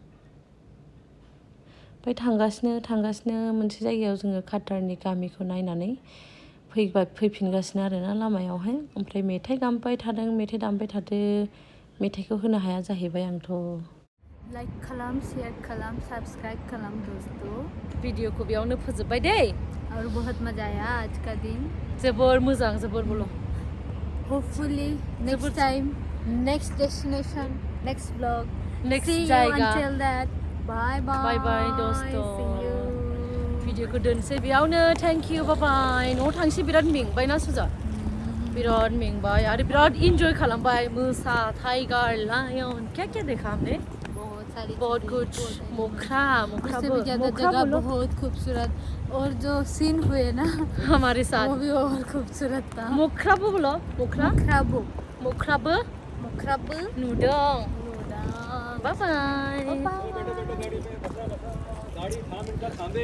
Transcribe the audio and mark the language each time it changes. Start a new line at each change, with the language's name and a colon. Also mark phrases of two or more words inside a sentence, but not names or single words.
Bodo: ओमफ्राय थांगासिनो मोनसे जायगायाव जोङो काटारनि गामिखौ नायनानै फैफिनगासिनो आरोना लामायावहाय ओमफ्राय मेथाइ दामबाय थादों मेथाइखौ होनो हाया जाहैबाय आंथ' लाइक खालाम शेयर खालाम सब्सक्राइब खालाम दोस्तों भिडिअखौ बेयावनो फोजोबबाय दै
Hindi: और बहुत मजा आया आज का दिन
Bodo: जोबोर मोजां जोबोर बोलो
English: hopefully next time next destination next vlog Next see you
Hindi: जायगा.
English: until that bye Bye दोस्तों see you
Bodo: भिडिअखौ दोनसै बेयावनो
English: thank you bye
Bodo: न'आव थांसै बिराद मेंबायना सुजा बिराद मेंबाय आरो बिराद इन्जय खालामबाय मोसा
English: tiger lion
Hindi: क्या देखा हमने बहुत कुछ उससे भी ज्यादा जगह बहुत खूबसूरत और जो सीन हुए ना हमारे साथ वो भी और खूबसूरत था
Bodo: मोख्राबो बोलो मोख्राबो नुदों बाय
Hindi: गाड़ी 5 मिनट का थांबे